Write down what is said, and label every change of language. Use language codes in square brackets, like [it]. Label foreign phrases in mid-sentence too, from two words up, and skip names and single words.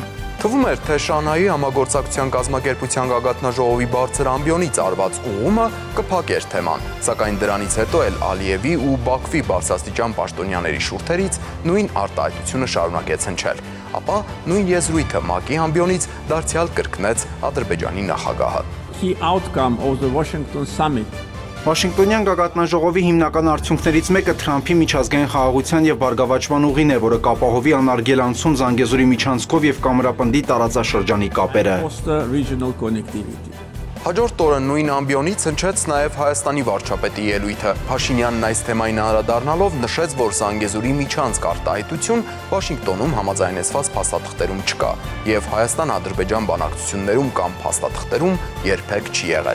[hy] Թվում էր, թե Շանհայի համագործակցության կազմակերպության գագաթնաժողովի բարձր ամբիոնից արված ուղումը կփակեր թեման, սակայն դրանից հետո էլ Ալիևի ու Բաքվի բարձրաստիճան պաշտոնյաների շուրթերից նույն արտահայտությունը շարունակեց հնչել, ապա նույն եզրույթը ՄԱԿ-ի ամբիոնից դարձյալ կրկնեց Ադրբեջանի նախագահը։ [en] Key outcome of the Washington summit [hy] Վաշինգտոնյան գագաթնաժողովի հիմնական արդյունքներից մեկը Թրամփի միջազգային խաղաղության եւ բարգավաճման ուղին է, որը կապահովի անարգել անցում Զանգեզուրի միջանցքով եւ կամրապնդի տարածաշրջանի կապերը։ Հաջորդ օրը նույն ամբիոնից հնչեց նաև Հայաստանի վարչապետի ելույթը։ Փաշինյանն այս թեմային անդրադառնալով նշեց, որ Զանգեզուրի միջանցք արտահայտություն Վաշինգտոնում համաձայնեցված փաստաթղթերում չկա եւ Հայաստան-Ադրբեջան բանակցություններում կամ փաստաթղթերում երբեք չի եղել։